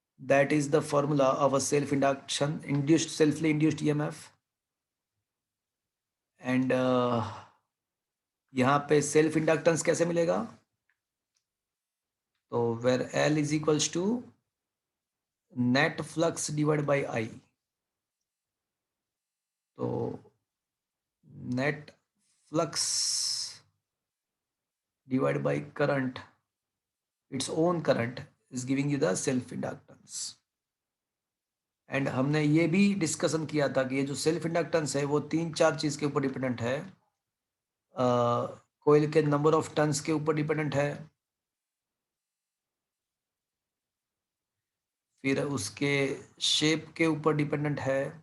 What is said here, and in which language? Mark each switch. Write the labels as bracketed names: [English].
[English] That is the formula of a self induction induced selfly induced EMF. [Hindi] And यहाँ पे self inductance कैसे मिलेगा? [English] तो where L is equals to net flux divide by I। तो net flux divided by current, its own current is giving you the self inductance। [Hindi] And हमने ये भी discussion किया था कि ये जो सेल्फ इंडक्टेंस है वो 3-4 चीज के ऊपर डिपेंडेंट है। कोयल के नंबर ऑफ टन्स के ऊपर डिपेंडेंट है, फिर उसके शेप के ऊपर डिपेंडेंट है,